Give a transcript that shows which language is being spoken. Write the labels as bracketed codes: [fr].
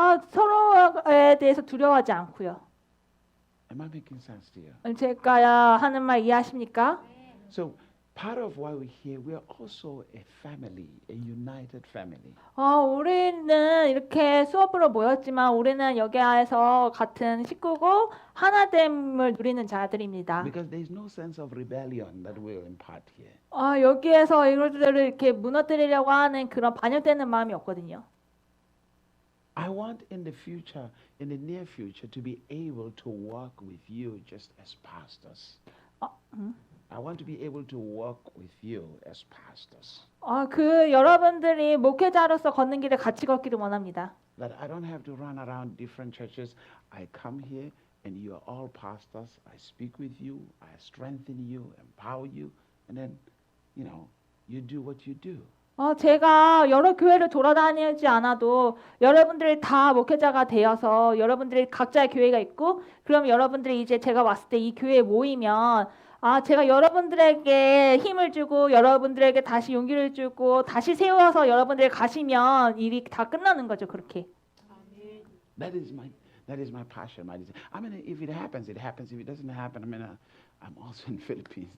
[ko] 서로에 대해서 두려워하지 않고요. [en] Am I making sense to you? [ko] 제가 하는 말 이해하십니까? [en] So part of why we're here, we are also a family, a united family. [ko] 우리는 이렇게 수업으로 모였지만 우리는 여기에서 같은 식구고 하나됨을 누리는 자들입니다. [en] Because there is no sense of rebellion that we'll impart here. [ko] 여기에서 이것들을 이렇게 무너뜨리려고 하는 그런 반역되는 마음이 없거든요. [en] I want in the future, in the near future, to be able to work with you just as pastors. I want to be able to work with you as pastors. [ko] 여러분들이 목회자로서 걷는 길을 같이 걷기를 원합니다. [en] That I don't have to run around different churches. I come here and you are all pastors. I speak with you. I strengthen you, empower you, and then, you do what you do. [ko] 제가 여러 교회를 돌아다니지 않아도 여러분들이 다 목회자가 되어서 여러분들이 각자의 교회가 있고 그럼 여러분들이 이제 제가 왔을 때 이 교회에 모이면 제가 여러분들에게 힘을 주고 여러분들에게 다시 용기를 주고 다시 세워서 여러분들이 가시면 일이 다 끝나는 거죠. 그렇게. [en] That is my passion, my desire. I mean, if it happens, it happens. If it doesn't happen, I'm also in Philippines.